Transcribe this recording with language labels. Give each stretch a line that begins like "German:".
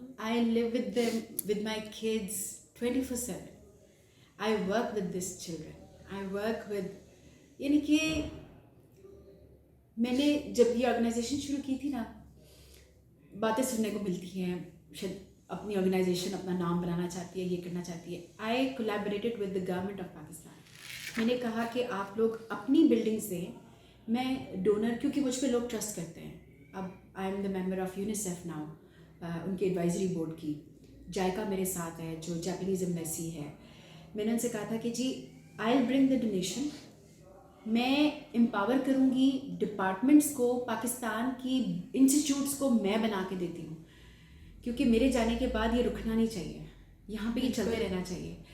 English: I live with them, with my kids 24/7. I work with these children. I work with,
Urdu: یعنی کہ میں نے جب یہ آرگنائزیشن شروع کی تھی نا, باتیں سننے کو ملتی ہیں, شاید اپنی آرگنائزیشن اپنا نام بنانا چاہتی ہے, یہ کرنا چاہتی ہے.
English: I collaborated with the government of Pakistan.
Urdu: میں نے کہا کہ آپ لوگ اپنی بلڈنگس دیں, میں ڈونر, کیونکہ مجھ پہ لوگ ٹرسٹ کرتے ہیں.
English: اب I'm the member of UNICEF now, ان کے ایڈوائزری بورڈ کی.
Urdu: جائکا میرے ساتھ ہے جو جاپنیز ایمبیسی ہے. میں نے ان سے کہا تھا کہ جی
English: I will bring the donation,
Urdu: میں امپاور کروں گی ڈپارٹمنٹس کو, پاکستان کی انسٹیٹیوٹس کو میں بنا کے دیتی ہوں, کیونکہ میرے جانے کے بعد یہ رکنا نہیں چاہیے, یہاں پہ یہ چلتے رہنا چاہیے.